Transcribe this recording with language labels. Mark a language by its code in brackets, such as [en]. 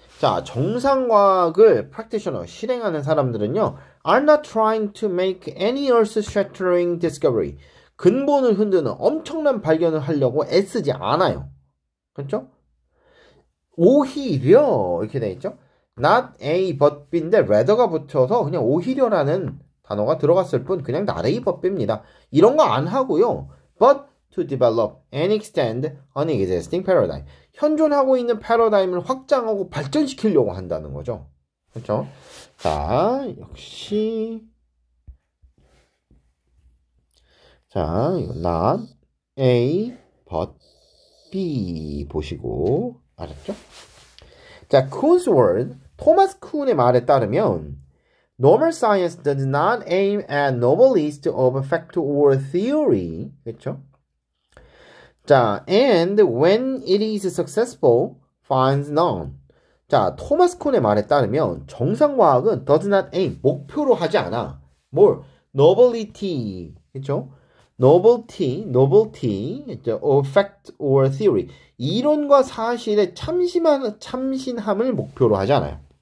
[en] 자, [ko] 정상과학을 [en] practitioner, [ko] 실행하는 사람들은요, [en] are not trying to make any earth-shattering discovery. [ko] 근본을 흔드는 엄청난 발견을 하려고 애쓰지 않아요. 그렇죠? 오히려 이렇게 돼 있죠? [en] not A but B [ko] 인데 rather가 붙여서 그냥 오히려라는 단어가 들어갔을 뿐 그냥 not A but B입니다. 이런 거 안 하고요. [en] but to develop and extend an existing paradigm. [ko] 현존하고 있는 패러다임을 확장하고 발전시키려고 한다는 거죠. 그렇죠? 자, 역시 자, 이거 [en] not A but B [ko] 보시고 알았죠? [en] 자, Kuhn's word, [ko] 토마스 쿤의 말에 따르면 [en] normal science does not aim at novelist of fact or theory. [ko] 그렇죠? [en] 자, and when it is successful, finds none. [ko] 자, 토마스 콘의 말에 따르면 정상과학은 [en] does not aim, [ko] 목표로 하지 않아. 뭘? novelty, 그렇죠? [en] novelty, or fact or theory. [ko] 이론과 사실의 참신함을 목표로 하지 않아요.